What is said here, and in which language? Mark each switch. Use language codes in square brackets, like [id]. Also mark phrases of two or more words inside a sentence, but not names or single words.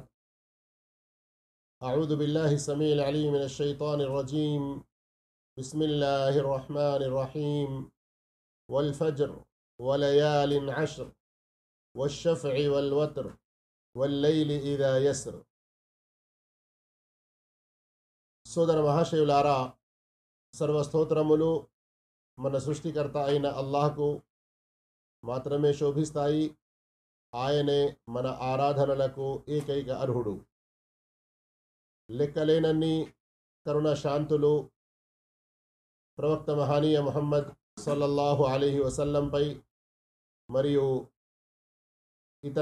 [ar] أعوذ بالله السميع العليم من الشيطان الرجيم. بسم الله الرحمن الرحيم. والفجر وليال عشر والشفع والوتر والليل إذا يسر. [te] సోదర మహాశయులారా, సర్వస్తోత్రములు మన సృష్టికర్త అయిన అల్లాహ్కు మాత్రమే శోభిస్తాయి. ఆయనే మన ఆరాధనలకు ఏకైక అర్హుడు. లెక్కలేనన్ని కరుణ శాంతులు ప్రవక్త మహనీయ ముహమ్మద్ [ar] صلى الله عليه وسلم [te] మరియు ఇతర